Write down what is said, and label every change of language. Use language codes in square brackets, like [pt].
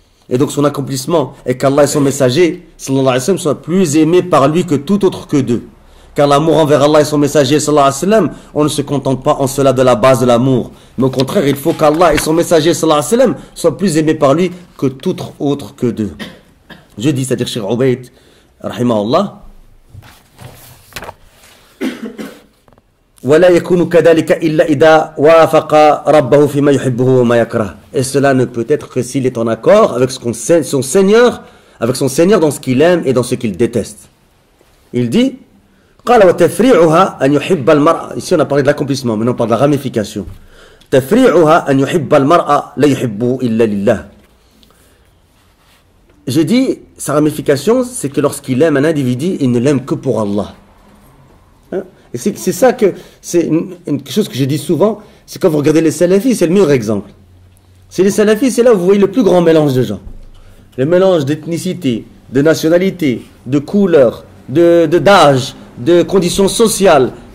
[fr] Et donc son accomplissement est qu'Allah et son messager, sallallahu alayhi wa sallam, soient plus aimés par lui que tout autre que d'eux. Car l'amour envers Allah et son messager, sallallahu alayhi wa sallam, on ne se contente pas en cela de la base de l'amour. Mais au contraire, il faut qu'Allah et son messager, sallallahu alayhi wa sallam, soient plus aimés par lui que tout autre que d'eux. Je dis, c'est-à-dire Cheikh Ubayd, rahimahullah, [ar] ولا يكون كذلك إلا إذا وافق ربه فيما يحبه وما يكره. [fr] Et cela ne peut être que s'il est en accord avec son Seigneur, dans ce qu'il aime et dans ce qu'il déteste. Il dit, [ar] قال وتفريعها أن يحب المرء. [fr] Ici on a parlé de l'accomplissement, maintenant on parle de la ramification. [ar] تفريعها أن يحب المرء لا يحبه إلا لله. [fr] Je dis, sa ramification, c'est que lorsqu'il aime un individu, il ne l'aime que pour Allah. Et c'est ça que, c'est quelque chose que je dis souvent, c'est quand vous regardez les salafis, c'est le meilleur exemple. C'est les salafis, c'est là où vous voyez le plus grand mélange de gens. Le mélange d'ethnicité, de nationalité, de couleur, d'âge, de conditions sociales.